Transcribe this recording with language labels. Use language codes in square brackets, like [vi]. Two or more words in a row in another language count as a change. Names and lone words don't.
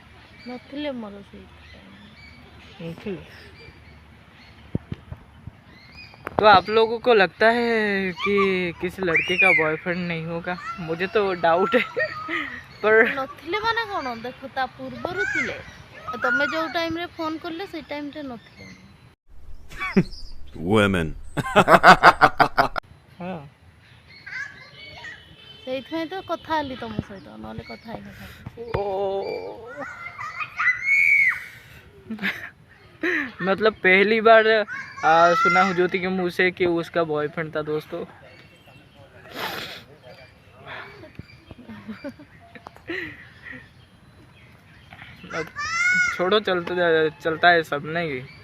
[hi] तो आप लोगों को लगता है कि किसी लड़के का बॉयफ्रेंड नहीं होगा? मुझे तो डाउट है। पर [or] ନଥିଲେ ମାନେ କୋନ ଦେଖ ତା ପୂର୍ବରୁ ଥିଲେ, ତମେ ଯୋ ଟାଇମ ରେ ଫୋନ କରଲେ ସେ ଟାଇମ ରେ ନଥିଲେ। women [hi] हाँ [or] ସେଇଥିପାଇଁ ତ କଥା ହେଲି ତମ ସହିତ, ନହେଲେ କଥା ହେଇନଥାନ୍ତି। [hi] मतलब पहली बार सुना हूँ ज्योति के मुँह से कि उसका बॉयफ्रेंड था दोस्तों। अब छोड़ो, चलता है सब, नहीं।